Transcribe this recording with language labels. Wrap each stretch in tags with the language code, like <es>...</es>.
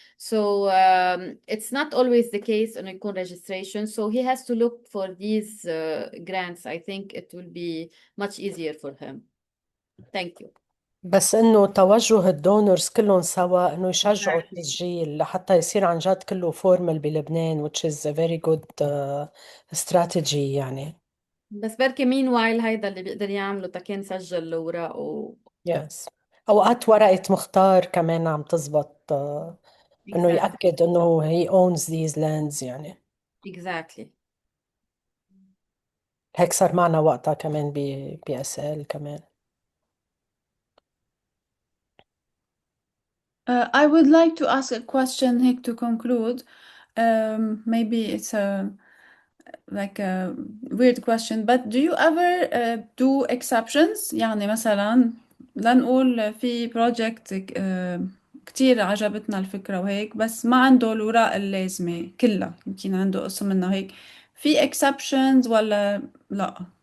<en>So it's not always the case</en> <ar>إنه يكون</ar> <en>registration. So he has to look for these grants. I think it will be much easier for him. Thank you.</en> <ar>بس انه توجه الدونرز كلهم سوا انه يشجعوا</ar> <en>Exactly.</en> <ar>التسجيل لحتى يصير عن جد كله فورمال بلبنان</ar> <en>which is a very good strategy</en> <ar>يعني. بس بركي meanwhile هيدا اللي بيقدر يعمله تكين سجل الأوراق Yes. اوقات ورقة مختار كمان عم تزبط انه</ar> <en>Exactly.</en> <ar>يأكد انه</ar> <en>he owns these lands يعني. Exactly.</en> <ar>هيك صار معنا وقتها كمان BSL كمان.</ar> <en>I would like to ask a question here to conclude. Maybe it's like a weird question, but do you ever do exceptions؟</en> <ar>يعني مثلا لنقول في project كتير عجبتنا الفكرة وهيك بس ما عنده الأوراق اللازمة كلها، يمكن عنده قسم منها هيك، في exceptions ولا لا؟</ar>